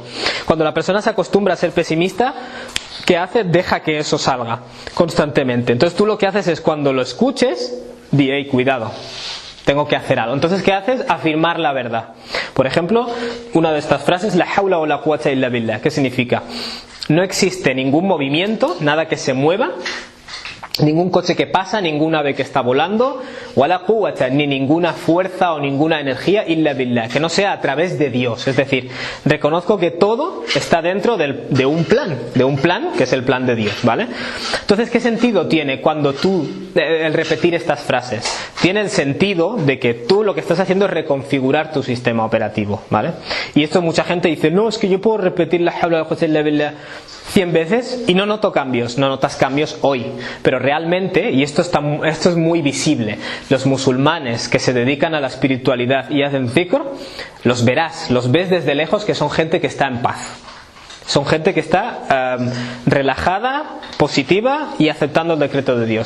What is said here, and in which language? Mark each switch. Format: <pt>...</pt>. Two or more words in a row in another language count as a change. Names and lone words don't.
<es>Cuando la persona se acostumbra a ser pesimista, ¿qué hace? Deja que eso salga constantemente. Entonces tú lo que haces es, cuando lo escuches, di, hey, cuidado, tengo que hacer algo. Entonces, ¿qué haces? Afirmar la verdad. Por ejemplo, una de estas frases,</es> <ar>لا حول</ar> <es>o</es> <ar>لا قوة إلا بالله.</ar> <es>¿Qué significa? No existe ningún movimiento, nada que se mueva, ningún coche que pasa, ningún ave que está volando,</es> <ar>ولا قوة,</ar> <es>ni ninguna fuerza o ninguna energía</es> <ar>إلا بالله,</ar> <es>que no sea a través de Dios. Es decir, reconozco que todo está dentro de un plan que es el plan de Dios, ¿vale? Entonces, ¿qué sentido tiene cuando el repetir estas frases? Tiene el sentido de que tú lo que estás haciendo es reconfigurar tu sistema operativo, ¿vale? Y esto mucha gente dice, no, es que yo puedo repetir</es> <ar>لا حول ولا قوة إلا بالله</ar> <es>100 veces y no noto cambios. No notas cambios hoy, pero realmente, y esto es muy visible, los musulmanes que se dedican a la espiritualidad y hacen dhikr, los ves desde lejos que son gente que está en paz. Son gente que está relajada, positiva y aceptando el decreto de Dios.</es>